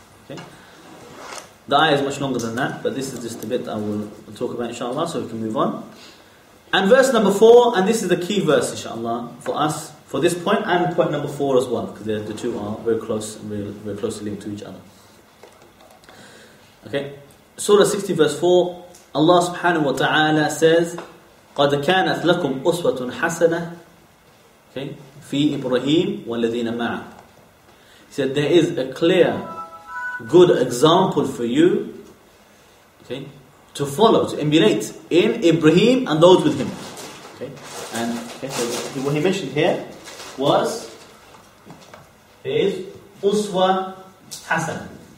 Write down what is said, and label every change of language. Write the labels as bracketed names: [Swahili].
[English] Okay. The ayah is much longer than that, but this is just a bit that I will talk about, inshallah, so we can move on. And verse number 4, and this is the key verse, inshallah, for us, for this point and point number 4 as well, because the two are very close, very closely linked to each other. Okay. Surah 60, verse 4, Allah subhanahu wa ta'ala says, [Arabic] قَدْ كَانَتْ لَكُمْ أُسْوَةٌ حَسَنَةٌ [English] okay, [Arabic] فِي إِبْرَهِيمُ وَالَّذِينَ مَعَهُ. [English] He said, there is a clear, good example for you okay, to follow, to emulate in Ibrahim and those with him. Okay, and okay, so what he mentioned here was, is Uswa حَسَنَةٌ.